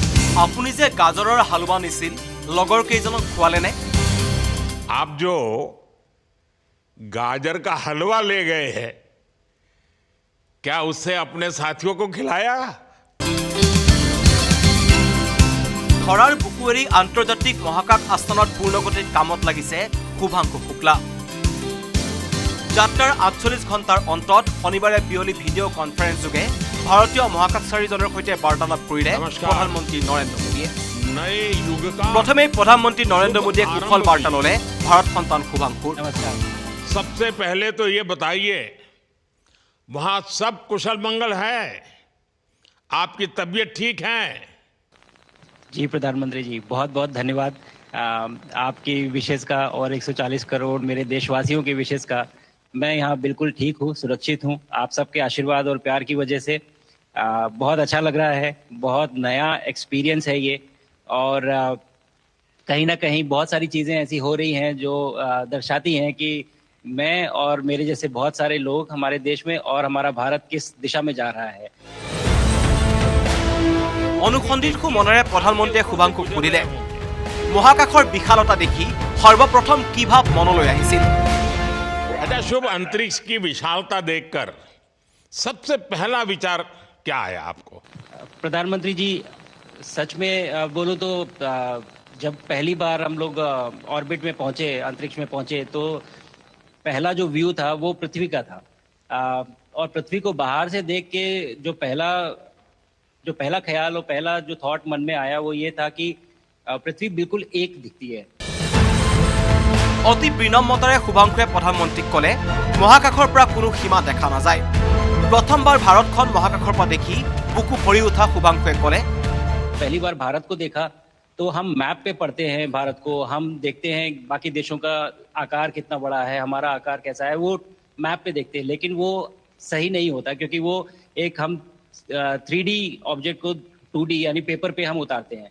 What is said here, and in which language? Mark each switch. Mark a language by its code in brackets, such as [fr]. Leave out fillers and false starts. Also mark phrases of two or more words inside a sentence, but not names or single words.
[as] আপুনি যে গাজৰৰ হালৱা নিছিল লগৰ কেইজনক খোৱালে নে? [hi] आप जो गाजर का हलवा ले गए हैं, क्या उससे अपने साथियों को खिलाया? [as] খৰাৰ বুকু এৰি আন্তৰ্জাতিক মহাকাশ আস্থানত পূৰ্ণগতিত কামত লাগিছে শুভাংশু শুক্লা। যাত্ৰাৰ 48 ঘণ্টাৰ অন্তত শনিবাৰে বিয়লি ভিডিঅ' কনফাৰেন্স যোগে ভাৰতীয় মহাকাশচাৰীজনৰ সৈতে বাৰ্তালাপ কৰিলে প্ৰধানমন্ত্ৰী নৰেন্দ্ৰ মোদীয়ে। প্ৰথমে প্ৰধানমন্ত্ৰী নৰেন্দ্ৰ মোদীয়ে কুশল বাৰ্তা ল'লে ভাৰত সন্তান শুভাংশুৰ। [hi] सबसे पहले तो ये बताइए, वहां सब कुशल मंगल है? आपकी तबीयत ठीक है? जी प्रधानमंत्री जी, बहुत बहुत धन्यवाद आपकी विशेष का और 140 करोड़ मेरे देशवासियों की विशेष का। मैं यहाँ बिल्कुल ठीक हूँ, सुरक्षित हूँ। आप सबके आशीर्वाद और प्यार की वजह से बहुत अच्छा लग रहा है। बहुत नया एक्सपीरियंस है ये, और कहीं ना कहीं बहुत सारी चीज़ें ऐसी हो रही हैं जो दर्शाती हैं कि मैं और मेरे जैसे बहुत सारे लोग हमारे देश में और हमारा भारत किस दिशा में जा रहा है। [as] অনুসন্ধিৎসু মনেৰে প্ৰধানমন্ত্ৰীয়ে শুভাংশুক সুধিলে, মহাকাশৰ বিশালতা দেখি সৰ্বপ্ৰথম কি ভাৱ মনলৈ আহিছিল? [hi] अच्छा, शुभ अंतरिक्ष की विशालता देखकर सबसे पहला विचार क्या आया आपको? प्रधानमंत्री जी, सच में बोलूं तो जब पहली बार हम लोग ऑर्बिट में पहुंचे, अंतरिक्ष में पहुंचे, तो पहला जो व्यू था वो पृथ्वी का था। और पृथ्वी को बाहर से देख के जो पहला ख्याल और पहला जो थॉट मन में आया वो ये था कि पृथ्वी बिल्कुल एक दिखती है। [as] অতি বিনম্ৰতাৰে শুভাংশুৱে প্ৰধানমন্ত্ৰীক ক'লে, মহাকাশৰ পৰা কোনো সীমা দেখা নাযায়। প্ৰথমবাৰ ভাৰতখন মহাকাশৰ পৰা দেখি বুকু ভৰি উঠা শুভাংশুৱে ক'লে, [hi] पहली बार भारत को देखा तो हम मैप पे पढ़ते हैं भारत को, हम देखते हैं बाकी देशों का आकार कितना बड़ा है, हमारा आकार कैसा है, वो मैप पे देखते हैं। लेकिन वो सही नहीं होता, क्योंकि वो एक हम 3D ऑब्जेक्ट को 2D यानी पेपर पे हम उतारते हैं।